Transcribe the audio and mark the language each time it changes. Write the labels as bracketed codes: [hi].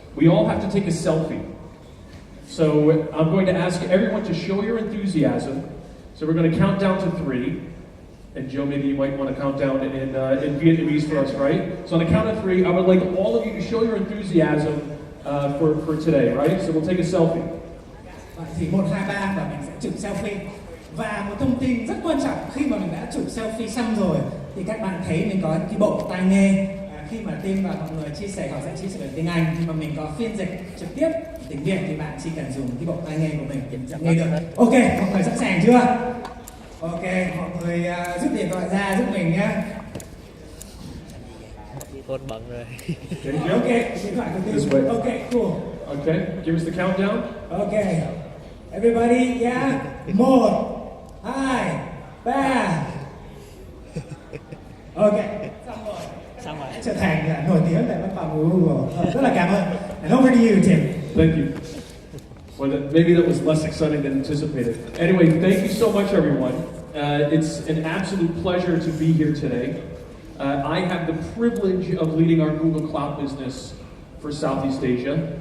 [en] We all have to take a selfie. So I'm going to ask everyone to show your enthusiasm. So we're going to count down to 3. And Joe, maybe you might want to count down in Vietnamese for us, right? So on the count of 3, I would like all of you to show your enthusiasm for today, right? So we'll take a selfie. [vi] Vậy thì 1, 2, 3 và mình sẽ chụp selfie. Và một thông tin rất quan trọng, khi mà mình đã chụp selfie xong rồi thì các bạn thấy mình có cái bộ tai nghe. Khi mà Tim và mọi người chia sẻ, họ sẽ chia sẻ bằng tiếng Anh, nhưng mà mình có phiên dịch trực tiếp tiếng Việt thì bạn chỉ cần dùng cái bộ tai nghe của mình để nghe được. Ok, mọi người sẵn sàng chưa? Ok, mọi người rút điện thoại ra giúp mình nhé. Con bận rồi. Ok, điện thoại của Tim. Ok, cool. [en] Okay, give us the countdown. Ok, everybody, yeah. 1, 2, 3. [vi] Ok, xong rồi. Trở thành nổi tiếng tại văn phòng của Google. Rất là cảm ơn. [en] And over to you, Tim. Thank you. Well, maybe that was less exciting than anticipated. Anyway, thank you so much, everyone. It's an absolute pleasure to be here today. I have the privilege of leading our Google Cloud business for Southeast Asia.